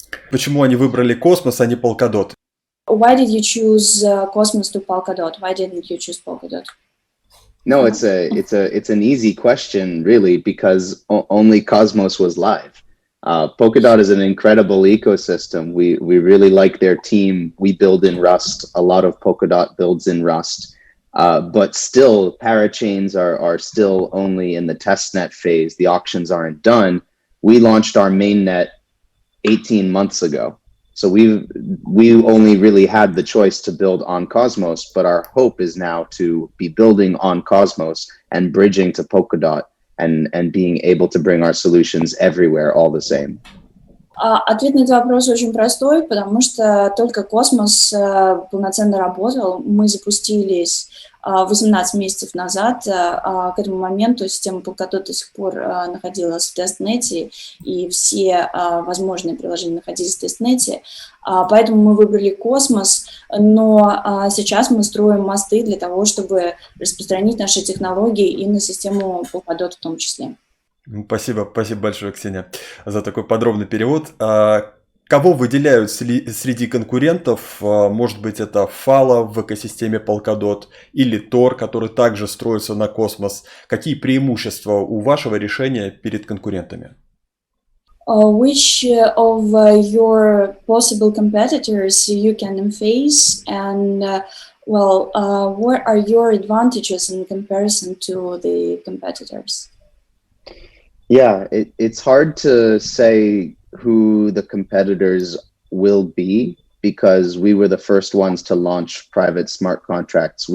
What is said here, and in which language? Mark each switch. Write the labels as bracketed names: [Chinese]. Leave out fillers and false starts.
[Russian] Почему они выбрали Cosmos, а не Polkadot? [English] Why did you choose Cosmos to Polkadot? Why didn't you choose Polkadot? No, it's an easy question, really, because only Cosmos was live. Polkadot is an incredible ecosystem. We really like their team. We build in Rust. A lot of Polkadot builds in Rust. But still, parachains are still only in the testnet phase. The auctions aren't done. We launched our mainnet 18 months ago. So we only really had the choice to build on Cosmos, but our hope is now to be building on Cosmos and bridging to Polkadot and being able to bring our solutions everywhere all the same. [Russian] Ответ на этот вопрос очень простой, потому что только Космос полноценно работал. Мы запустились 18 месяцев назад. К этому моменту система Polkadot до сих пор находилась в тестнете, и все возможные приложения находились в тестнете. Поэтому мы выбрали Космос, но сейчас мы строим мосты для того, чтобы распространить наши технологии и на систему Polkadot в том числе. Спасибо большое, Ксения, за такой подробный перевод. Кого выделяют среди конкурентов? Может быть, это Fala в экосистеме Polkadot или Tor, который также строится на Cosmos. Какие преимущества у вашего решения перед конкурентами? [English] Which of your possible competitors you can face, and what are your advantages in comparison to the competitors? Yeah, it's hard to say who the competitors will be because we were the first ones to launch private smart contracts.